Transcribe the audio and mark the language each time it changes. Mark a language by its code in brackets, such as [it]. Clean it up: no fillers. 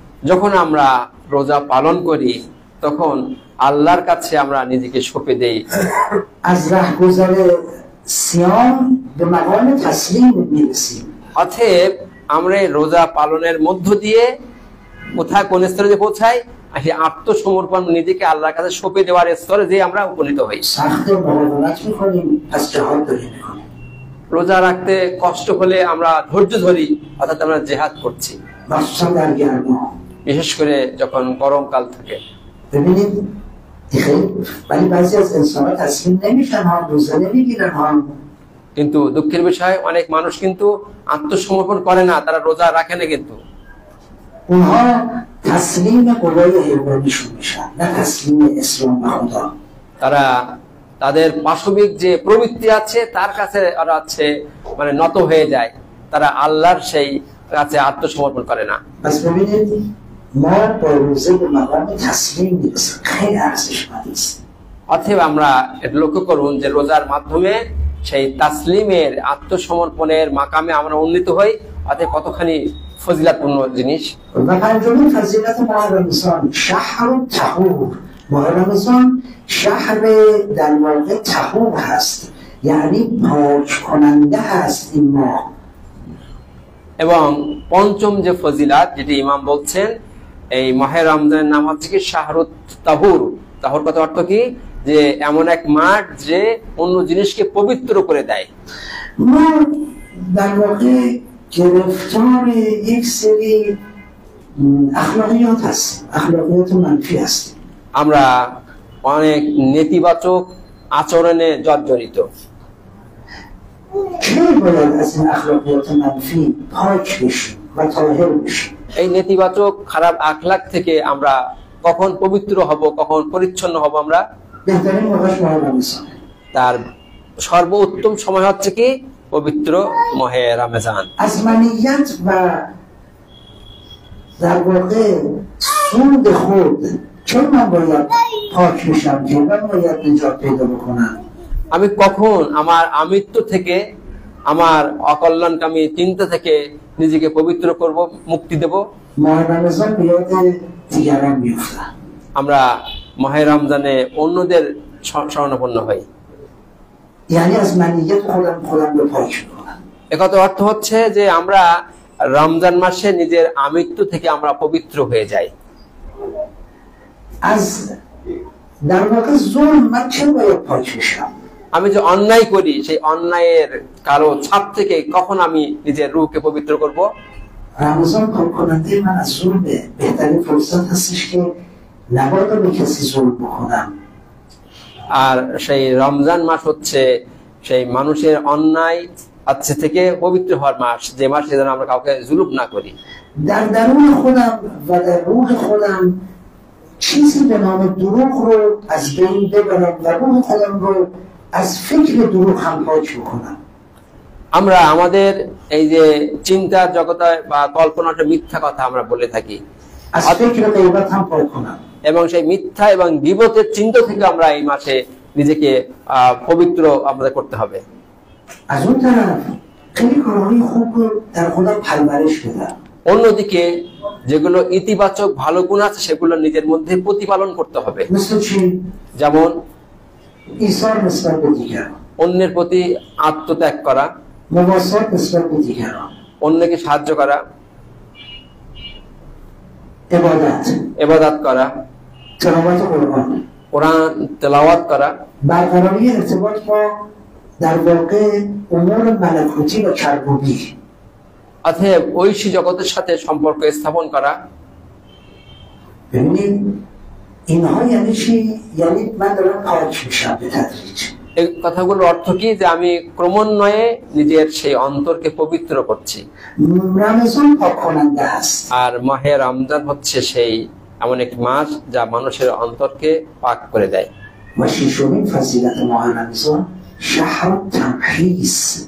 [bn] যখন আমরা রোজা পালন করি তখন আল্লাহর কাছে আমরা নিজেকে সঁপে দেই। [fa] از رهگذر صیام به مقام تسلیم میرسیم. [bn] অতএব আমরা এই রোজা পালনের মধ্য দিয়ে কোথায় কোন স্তরে যে পৌঁছাই, সেই আত্মসমর্পণ নিজেকে আল্লাহর কাছে সঁপে দেওয়ার স্তরে যে আমরা উপনীত হই। [fa] سخت مقاومت میکنیم پس جهاد داریم میکنیم. [bn] রোজা রাখতে কষ্ট হলে আমরা ধৈর্য ধরি, অর্থাৎ আমরা জেহাদ করছি, [fa] مخصوصا در گرما. [bn] বিশেষ করে যখন গরমকাল থাকে। [fa] ببینید خیلی ولی بعضی از انسان‌ها تسلیم نمیشن ها، روزه نمیگیرن ها. [bn] কিন্তু দুঃখের বিষয় অনেক মানুষ কিন্তু আত্মসমর্পণ করে না, তারা রোজা রাখে না, কিন্তু [fa] اونها تسلیم قوای حیوانیشون میشن نه تسلیم اسلام و خدا. [bn] তারা তাদের পাশবিক যে প্রবৃত্তি আছে তার কাছে ওরা আছে মানে নত হয়ে যায়, তারা আল্লাহর সেই কাছে আত্মসমর্পণ করে না। [fa] پس ببینید ما با روزه به مقام تسلیم میرسیم. خیلی ارزشمند است. [bn] অতএব আমরা এটা লক্ষ্য করুন যে رোজার মাধ্যমে সেই তাসলিমের আত্মসমর্পণের মাকামে আমরা উন্নীত হই, অতএব কতখানি ফজিলাতপূর্ণ জিনিস। [fa] و پنجمین فضیلت ماه رمضان شهر طهور. ماه رمضان شهر در واقع طهور هست، یعنی پاک کننده هست این ماه. [bn] এবং পঞ্চম যে ফজিলাত যেটি ইমাম বলছেন, এই মাহে রমজানের নাম হচ্ছে কি শাহরুত তাহুর। তাহুর কথা অর্থ কি, যে এমন এক মাঠ যে অন্য জিনিসকে পবিত্র করে দেয়। [fa] ما در واقع گرفتار یک سری اخلاقیات هست، اخلاقیات منفی هست. [bn] আমরা অনেক নেতিবাচক আচরণে জর্জরিত। [fa] کی باید از این اخلاقیات منفی پاک بشیم و طاهر بشیم؟ [bn] এই নেতিবাচক খারাপ আখলাক থেকে আমরা কখন পবিত্র হব, কখন পরিচ্ছন্ন হব? আমরা [fa] بهترین موقعش ماه رمضانه. [bn] তার সর্বোত্তম সময় হচ্ছে কি পবিত্র মাহে রমজান। [fa] از منیت و در واقع سود خود چون من باید پاک بشم که من باید نجات پیدا بکنم. [bn] আমি کখন আমার আমিত্ব থেকে, আমার অকল্যাণকামী চিন্তা থেকে নিজেকে পবিত্র করব, মুক্তি দেব? [fa] ماه رمضان به یاد دیگران میفتم. [bn] আমরা মাহে রমজানে অন্যদের শরণাপন্ন হই। [fa] یعنی از منیت خودم رو پاک میکنم. [bn] একথা অর্থ হচ্ছে যে আমরা রমজান মাসে নিজের আমিত্ব থেকে আমরা পবিত্র হয়ে যাই। [fa] از در واقع ظلم من چه باید پاک بشم؟ [bn] আমি যে অন্যায় করি সেই অন্যায়ের কারো ছাপ থেকে কখন আমি নিজের রূহকে পবিত্র করব? [fa] رمضان پاک کننده من از ظلمه. بهترین فرصت هستش که نباید به کسی ظلم بکنم. [bn] আর সেই রমজান মাস হচ্ছে সেই মানুষের অন্যায় আছে থেকে পবিত্র হওয়ার মাস, যে মাস যেন আমরা কাউকে জুলুম না করি। [fa] در درون خودم و در روح خودم چیزی به نام دروغ رو از بین ببرم و روح خودم رو از فکر دروغ هم پاک بکنم. [bn] আমরা আমাদের এই যে চিন্তার জগতে বা কল্পনাটা মিথ্যা কথা আমরা বলে থাকি, [fa] از فکر غیبت هم پاک کنم. [bn] এবং সেই মিথ্যা এবং গীবতের চিন্তা থেকে আমরা এই মাসে নিজেকে পবিত্র আমাদের করতে হবে। [fa] از اون طرف خیلی کارهای خوب رو در خودم پرورش بدم. [bn] অন্যদিকে যেগুলো ইতিবাচক ভালো গুণ আছে সেগুলো নিজের মধ্যে প্রতিপালন করতে হবে। [fa] مثل چی؟ [bn] যেমন [fa] ایثار نسبت به دیگران، [bn] অন্যের প্রতি আত্মত্যাগ করা, [fa] مواسات نسبت به دیگران، [bn] অন্যকে সাহায্য করা, [fa] عبادت، [bn] ইবাদত করা, [fa] تلاوت قرآن، [bn] কোরআন তেলাওয়াত করা, [fa] برقراری ارتباط با در واقع امور ملکوتی و کربوبی. [bn] অতএব ঐশী জগতের সাথে সম্পর্ক স্থাপন করা। [fa] ببینید اینها یعنی چی؟ یعنی من دارم پاک میشم به تدریج. [bn] এই কথাগুলোর অর্থ কি, যে আমি ক্রমান্বয়ে নিজের সেই অন্তরকে পবিত্র করছি। [fa] رمضان پاک کننده است. [bn] আর মাহে রমজান হচ্ছে সেই এমন একটি মাস যা মানুষের অন্তরকে পাক করে দেয়। [fa] و ششمین فضیلت ماه رمضان شهر تمحیص.